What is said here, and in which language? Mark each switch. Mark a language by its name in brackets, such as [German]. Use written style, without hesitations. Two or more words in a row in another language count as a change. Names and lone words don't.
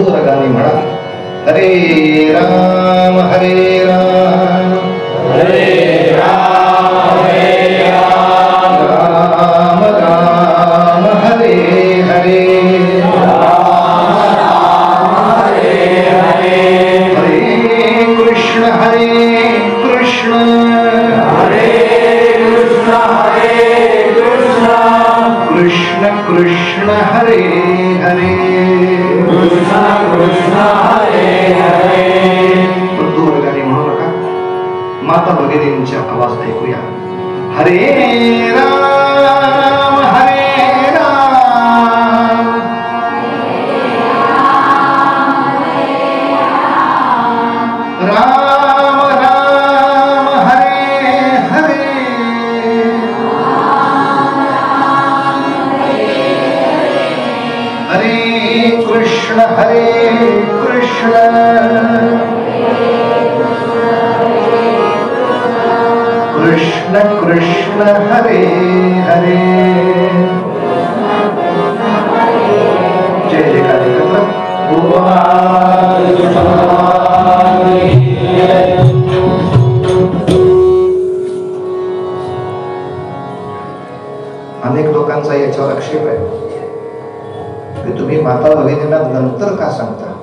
[Marathi] वर्गाने म्हणा, हरे राम हरे राम हरे राम राम राम हरे हरे हरे कृष्ण कृष्ण कृष्ण कृष्ण हरे हरे बंधू वर्गाने म्हणू नका, माता भगिनींच्या आवाज ऐकूया. हरे राम राम राम हरे हरे हरे कृष्ण कृष्ण कृष्ण कृष्ण हरे हरे. जय जयकार एकत्र. अनेक लोकांचा याच्यावर आक्षेप आहे की तुम्ही माता भगिनींना नंतर का सांगता.